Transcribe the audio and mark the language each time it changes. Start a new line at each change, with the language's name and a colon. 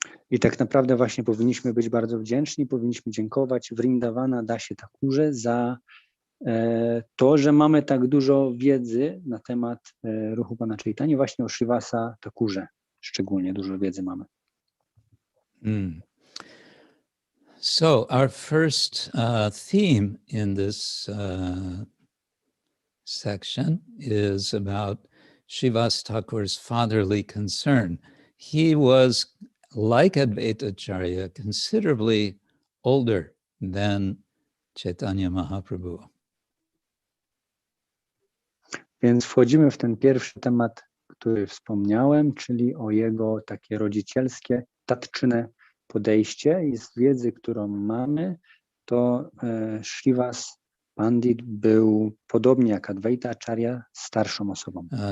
Polish: I tak naprawdę właśnie powinniśmy być bardzo wdzięczni, powinniśmy dziękować Vrindavana Dasie Thakurze za to, że mamy tak dużo wiedzy na temat ruchu Pana Chaitanya, właśnie o Srivasa Thakurze szczególnie dużo wiedzy mamy.
English: So our first theme in this section is about Srivas Thakur's fatherly concern. He was, like Advaita Acharya, considerably older than Chaitanya Mahaprabhu.
Polish: Więc wchodzimy w ten pierwszy temat, który wspomniałem, czyli o jego takie rodzicielskie, tatczyne podejście. I z wiedzy, którą mamy, to Srivas Pandit był podobnie jak Advaita Acharya starszą osobą.